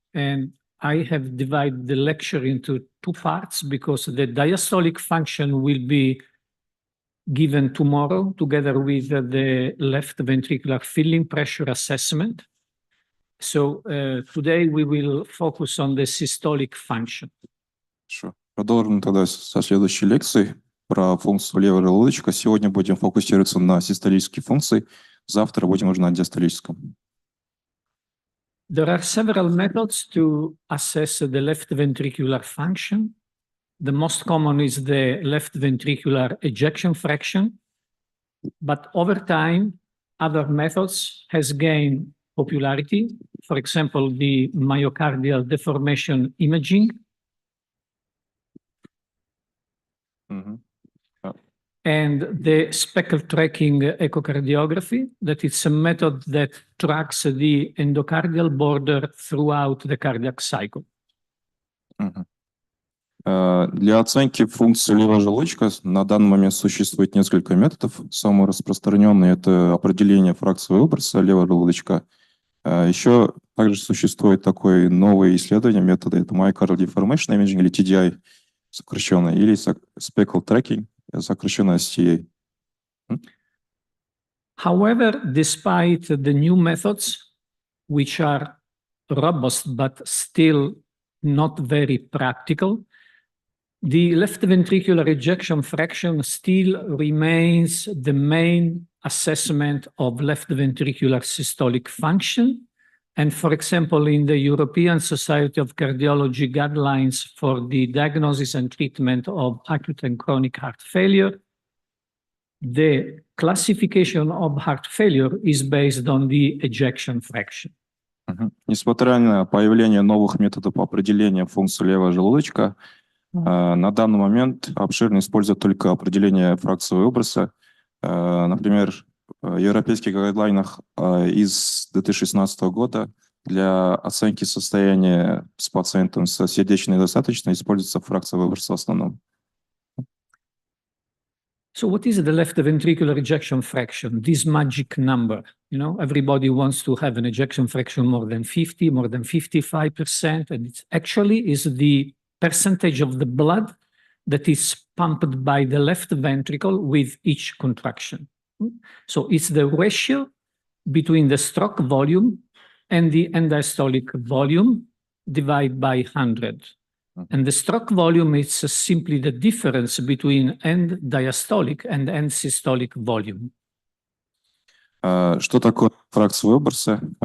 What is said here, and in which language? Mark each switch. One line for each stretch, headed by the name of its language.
English: And I have divided the lecture into two parts because the diastolic function will be given tomorrow together with the left ventricular filling pressure assessment. So today we will focus on the systolic function.
Russian: Хорошо. Продолжим тогда со следующей лекции про функцию левого желудочка. Сегодня будем фокусироваться на систолические функции. Завтра будем уже на диастолическом.
English: There are several methods to assess the left ventricular function. The most common is the left ventricular ejection fraction. But over time, other methods has gained popularity. For example, the myocardial deformation imaging. And the speckle tracking echocardiography, that it's a method that tracks the endocardial border throughout the cardiac cycle.
Russian: Для оценки функции левого желудочка на данный момент существует несколько методов. Самый распространенный – это определение фракции выброса левого желудочка. Еще также существует такое новое исследование метода – это myocardial deformation imaging или TDI сокращенно, или speckle tracking, сокращенно STA.
English: However, despite the new methods, which are robust but still not very practical, the left ventricular ejection fraction still remains the main assessment of left ventricular systolic function. And for example, in the European Society of Cardiology guidelines for the diagnosis and treatment of acute and chronic heart failure, the classification of heart failure is based on the ejection fraction.
Russian: Несмотря на появление новых методов определения функции левого желудочка, на данный момент обширно используют только определение фракции выброса. Например, в европейских гайдлайнах из 2016 года для оценки состояния с пациентом с сердечной недостаточностью используется фракция выброса в основном.
English: So what is the left ventricular ejection fraction, this magic number? You know, everybody wants to have an ejection fraction more than 50, more than 55%, and it actually is the percentage of the blood that is pumped by the left ventricle with each contraction. So it's the ratio between the stroke volume and the end diastolic volume divided by 100. And the stroke volume is simply the difference between end diastolic and end systolic volume.
Russian: Что такое фракция выброса?